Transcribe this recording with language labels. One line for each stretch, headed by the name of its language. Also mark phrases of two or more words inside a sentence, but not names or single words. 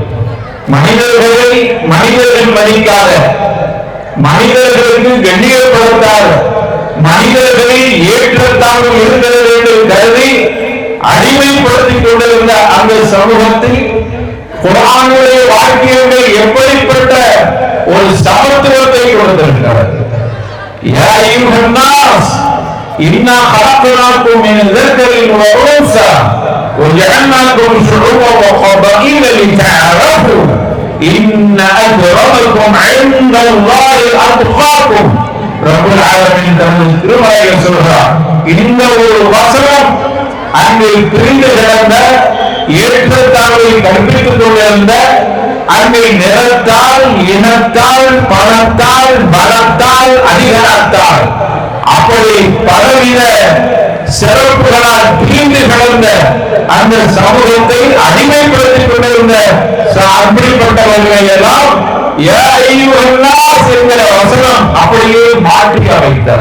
Tamil: மனிதர்கள் மதிக்காத, மனிதர்களுக்கு கண்ணியப்படுத்தாத, மனிதர்களை ஏற்றத்தாழ்வு இருக்கிறது என்று கருதி அடிமைப்படுத்திக் கொண்டிருந்த அந்த சமூகத்தில் குர்ஆனுடைய வாழ்க்கையை எப்படிப்பட்ட ஒரு சமத்துவத்தை கொடுத்திருக்கிறார்.
Arabic: يا أيها الناس إنا خلقناكم من ذكر وأنثى وجعلناكم شعوبا وقبائل لتعارفوا إن أكرمكم عند الله أتقاكم. رب العالمين
Tamil: தனது திருமறையில் சொல்கிறார். இந்த ஒரு வசனம் அங்கு பிரிந்து கிடந்த ஏற்றத்தாழ்வை கற்பித்துக் கொண்டிருந்த அங்கே நிறத்தால், இனத்தால், பணத்தால், பலத்தால், அதிகாரத்தால் அப்படி பலவித சிறப்புகளால் பிரிந்து கிடந்த அந்த சமூகத்தை அடிமைப்படுத்திக் கொண்டிருந்த அப்படிப்பட்டவர்களை எல்லாம் என்கிற வசனம் அப்படியே மாற்றி அமைத்தனர்.